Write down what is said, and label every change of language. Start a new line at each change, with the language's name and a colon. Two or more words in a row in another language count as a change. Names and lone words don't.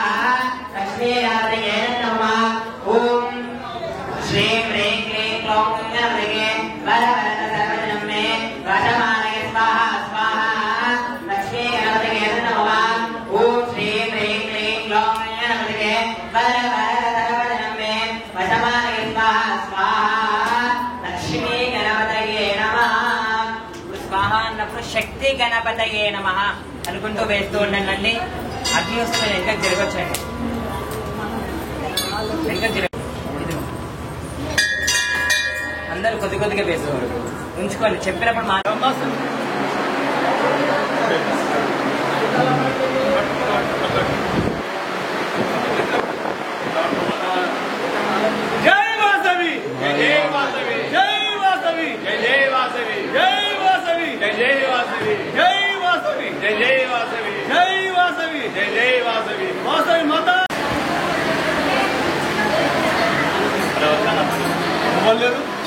Sanskrit: लक्ष्मी गणपतये नमः ॐ श्रीं ह्रीं क्लीं ग्लौं गं गणपतये वरवरद सर्वजनं मे वशमानय स्वाहा स्वाहा लक्ष्मी गणपतये नमः ॐ श्रीं ह्रीं क्लीं ग्लौं गं गणपतये वरवरद सर्वजनं मे वशमानय स्वाहा स्वाहा लक्ष्मी गणपतये नमः स्वाहा
Telugu: అన్నప్పుడు శక్తి గణపతయే నమః అనుకుంటూ వేస్తూ ఉండండి. అగ్ని వస్తే వెనకకి తిరగొచ్చండి. వెనకకి తిరగ అందరూ కొద్ది కొద్దిగా వేసుకోవాలి. ఉంచుకోండి చెప్పినప్పుడు జై వాసవి జై వాసవి జై వాసవి జై వాసవి జై వాసవి జై వాసవి జై వాసవి జై వాసవి జై వాసవి జై వాసవి వాసవి మాత లేదు